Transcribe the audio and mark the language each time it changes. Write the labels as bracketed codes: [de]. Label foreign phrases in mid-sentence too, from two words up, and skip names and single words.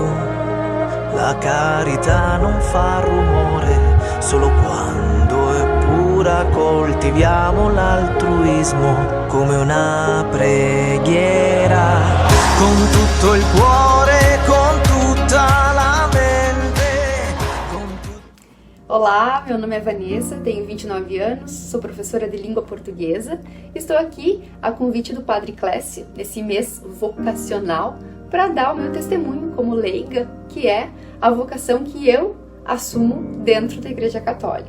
[it] La carità non fa rumore, solo quando è pura coltiviamo l'altruismo come una preghiera. Con tutto il cuore, con tutta la mente. [pt] Olá, meu nome é Vanessa, tenho 29 anos, sou professora de língua portuguesa. Estou aqui a convite do Padre Clécio, nesse mês vocacional, para dar o meu testemunho como leiga, que é a vocação que eu assumo dentro da Igreja Católica.